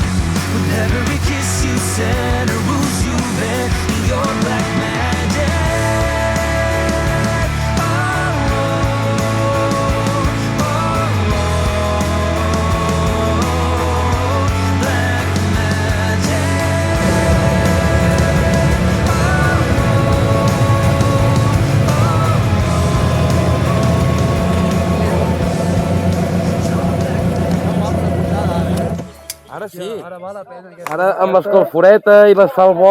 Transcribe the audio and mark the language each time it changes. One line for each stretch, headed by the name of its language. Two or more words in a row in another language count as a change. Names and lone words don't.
English: With every kiss you send, a ruse you bend, you're black magic. Black magic.
Catalan: Ara sí. Ara amb l'escalforeta i l'asfalt bo.